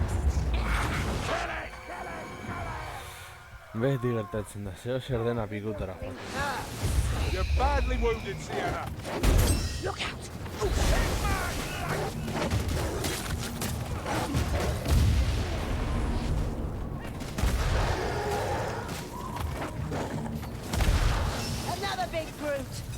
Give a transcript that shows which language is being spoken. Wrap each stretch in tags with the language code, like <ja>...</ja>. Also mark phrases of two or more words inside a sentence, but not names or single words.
<eu>Beti gertatzen da, zeo zer dena pikutara joaten.</eu> <en>You're badly wounded, Sienna. Look out! Another big brute!</en>